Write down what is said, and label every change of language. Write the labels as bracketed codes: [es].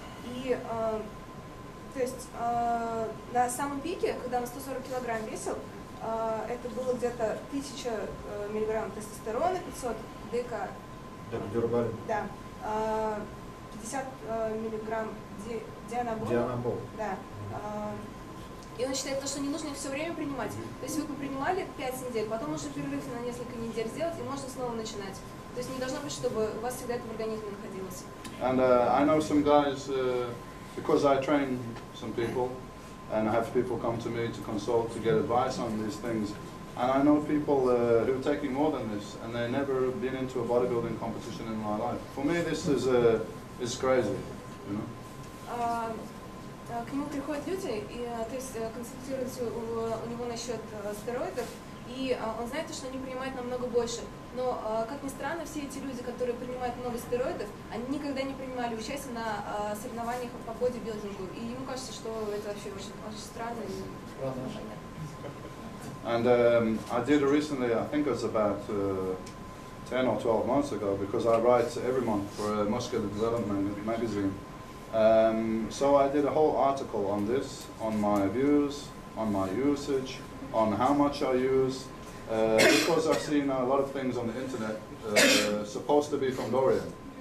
[ru] И то есть на самом пике, когда он 140 килограмм весил, это было где-то 1000 миллиграмм тестостерона, 500 дека, да, 50 миллиграмм дианабол. Да. И он считает, что не нужно их все время принимать. То есть вы принимали 5 недель, потом нужно перерыв на несколько недель сделать, и можно снова начинать. То есть не должно быть, чтобы у вас всегда это в организме находилось. [en] And I know some guys, because I train some people, and I have people come to me to consult, to get advice on these things. And I know people who are taking more than this, and they've never been into a bodybuilding competition in my life. For me, this is crazy, you know. [ru] К нему приходят люди, и, то есть консультируются у него насчет стероидов, и он знает, что они принимают намного больше. Но, как ни странно, все эти люди, которые принимают много стероидов, они никогда не принимали участие на соревнованиях по бодибилдингу. И ему кажется, что это вообще очень, очень странно и непонятно. [en] And I did recently, I think it was about 10 or 12 months ago, because I write every month for a muscular development magazine. So I did a whole article on this, on my views, on my usage, on how much I use, because I've seen a lot of things on the internet supposed to be from Dorian.